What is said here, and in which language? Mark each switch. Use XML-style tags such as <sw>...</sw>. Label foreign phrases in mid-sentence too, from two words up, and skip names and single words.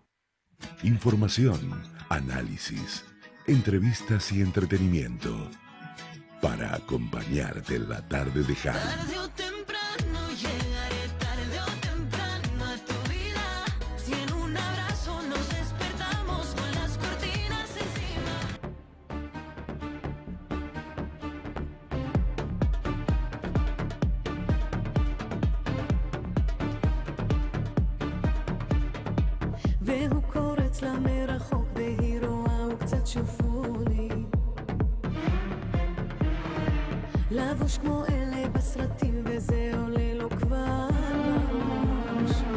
<es>Información, análisis, entrevistas y entretenimiento para acompañarte en la tarde de Jal. Tarde o temprano llegaré, tarde o temprano a tu vida. Si en un abrazo nos despertamos con las cortinas encima.</es> <he>והוא קורץ לה מרחוק והיא רואה וקצת שופוני לבוש כמו אלה בסרטים וזה עולה לו כבר לראש</he>